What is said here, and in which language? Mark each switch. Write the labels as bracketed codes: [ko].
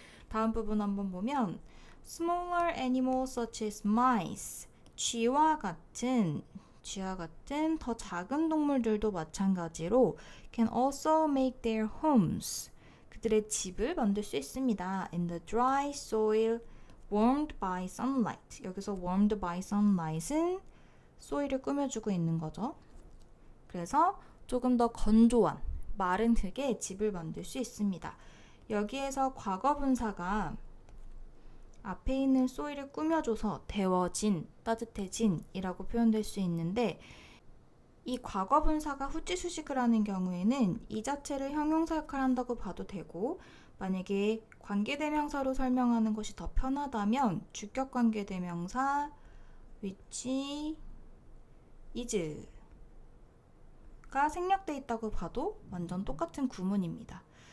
[ko] 다음 부분 한번 보면 [en] Smaller animals such as mice, [ko] 쥐와 같은 더 작은 동물들도 마찬가지로 [en] can also make their homes, [ko] 그들의 집을 만들 수 있습니다. [en] In the dry soil warmed by sunlight. [ko] 여기서 [en] warmed by sunlight [ko] 은 소일을 꾸며주고 있는 거죠. 그래서 조금 더 건조한 마른 흙에 집을 만들 수 있습니다. 여기에서 과거 분사가 앞에 있는 소일을 꾸며줘서 데워진, 따뜻해진 이라고 표현될 수 있는데 이 과거 분사가 후지 수식을 하는 경우에는 이 자체를 형용사 역할을 한다고 봐도 되고 만약에 관계대명사로 설명하는 것이 더 편하다면 주격 관계대명사 which is 가 생략되어 있다고 봐도 완전 똑같은 구문입니다.